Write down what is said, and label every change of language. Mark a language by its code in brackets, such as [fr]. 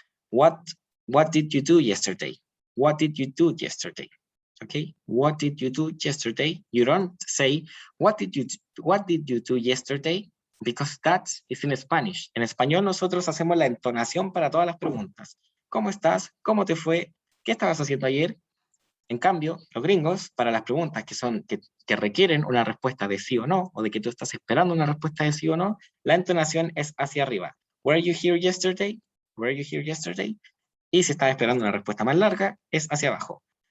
[en] What did you do yesterday? What did you do yesterday? Okay, what did you do yesterday? You don't say, what did you do yesterday? Because that is in Spanish. [es] En español nosotros hacemos la entonación para todas las preguntas. ¿Cómo estás? ¿Cómo te fue? ¿Qué estabas haciendo ayer? En cambio, los gringos, para las preguntas que requieren una respuesta de sí o no, o de que tú estás esperando una respuesta de sí o no, la entonación es hacia arriba. [en] Were you here yesterday? Were you here yesterday? [es] Y si estás esperando una respuesta más larga, es hacia abajo.